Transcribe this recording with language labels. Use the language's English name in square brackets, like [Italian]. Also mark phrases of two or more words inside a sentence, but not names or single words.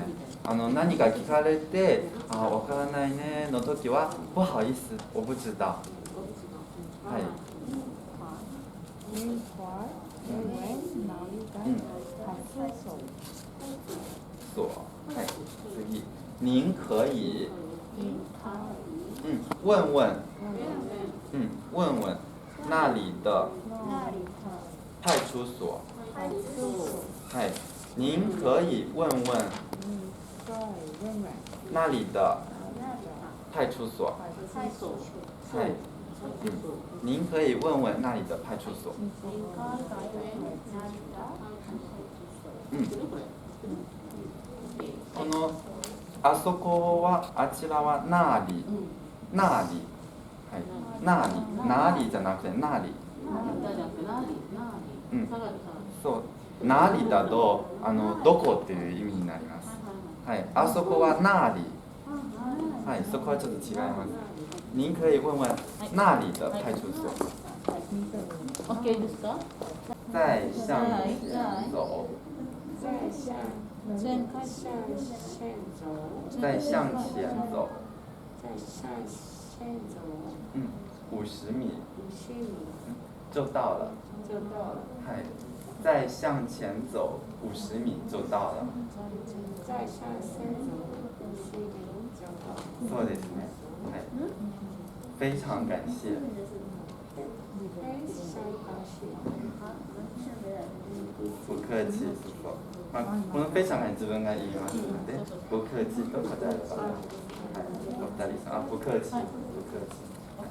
[Japanese] 何か聞かれて、わからないねの時は、 [Chinese] 不好意思、我不知道。 [Japanese] はい。そう。はい。次。 [Chinese] 您可以。问问。问问那里的派出所。 [Japanese] はい。 [Chinese] 您可以问问那里的派出所。 [Japanese] はい。 [Chinese] 您可以问问那里的派出所。 [Japanese] このあそこはあちらはなり、なり、はい、なり、なりじゃなくてなり。そう、なりだとどこっていう意味になります。はい、あそこはなり。はい、そこはちょっと違います。 [Chinese] 您可以问问那里的派出所。 [Japanese] OK ですか？ [Chinese] 再向前走。再向前走。50米。就到了。はい。再向前走50米就到了。再向前走50米就到。 [Japanese] そうですね。はい。 [Chinese] 非常感謝。非常感謝。不客氣。 [Japanese] まあ、この非常が自分が言いますので、 [Chinese] 不客氣 [Japanese] と答えれば、はい、お二人さん、 [Chinese] 不客氣、不客氣。